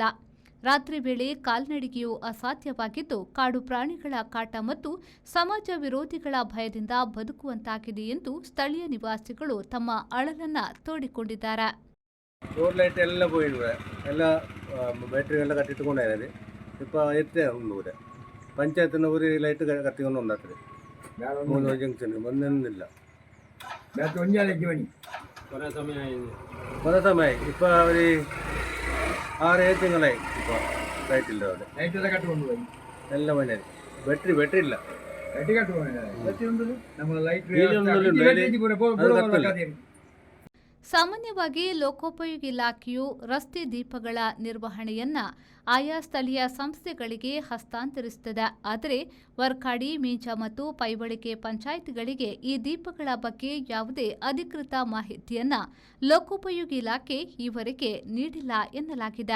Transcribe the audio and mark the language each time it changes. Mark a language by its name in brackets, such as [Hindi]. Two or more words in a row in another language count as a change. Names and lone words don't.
[Kannada] ರಾತ್ರಿ ವೇಳೆ ಕಾಲ್ನಡಿಗೆಯೂ ಅಸಾಧ್ಯವಾಗಿದ್ದು ಕಾಡು ಪ್ರಾಣಿಗಳ ಕಾಟ ಮತ್ತು ಸಮಾಜ ವಿರೋಧಿಗಳ ಭಯದಿಂದ ಬದುಕುವಂತಾಗಿದೆ ಎಂದು ಸ್ಥಳೀಯ ನಿವಾಸಿಗಳು ತಮ್ಮ ಅಳಲನ್ನ ತೋಡಿಕೊಂಡಿದ್ದಾರೆ. ಲೈಟ್ ಎಲ್ಲ പോയിട്ടുണ്ട് ಎಲ್ಲ ಬ್ಯಾಟರಿ ಎಲ್ಲ ಕಟ್ಟಿಟ್ಟುಕೊಂಡಿದ್ದಾರೆ. [Malayalam] ഇപ്പോൾ എത്തിയാ പഞ്ചായത്തിന് ഒരു ലൈറ്റ് കത്തിക്കൊണ്ടുണ്ടാത്തത് 3 ജംഗ്ഷൻ ഒന്നൊന്നുമില്ല. കുറേ സമയമായി ഇപ്പോൾ ഒരു 6-7 തിങ്കളായി ഇപ്പോൾ ലൈറ്റില്ല. അവിടെ എല്ലാം പണിയായി. [Kannada] ಬ್ಯಾಟ್ರಿ ಇಲ್ಲ. ಸಾಮಾನ್ಯವಾಗಿ ಲೋಕೋಪಯೋಗಿ ಇಲಾಖೆಯು ರಸ್ತೆ ದೀಪಗಳ ನಿರ್ವಹಣೆಯನ್ನ ಆಯಾ ಸ್ಥಳೀಯ ಸಂಸ್ಥೆಗಳಿಗೆ ಹಸ್ತಾಂತರಿಸುತ್ತದೆ. ಆದರೆ ವರ್ಕಾಡಿ, ಮೀಂಜಾ ಮತ್ತು ಪೈವಳಿಕೆ ಪಂಚಾಯಿತಿಗಳಿಗೆ ಈ ದೀಪಗಳ ಬಗ್ಗೆ ಯಾವುದೇ ಅಧಿಕೃತ ಮಾಹಿತಿಯನ್ನ ಲೋಕೋಪಯೋಗಿ ಇಲಾಖೆ ಈವರೆಗೆ ನೀಡಿಲ್ಲ ಎನ್ನಲಾಗಿದೆ.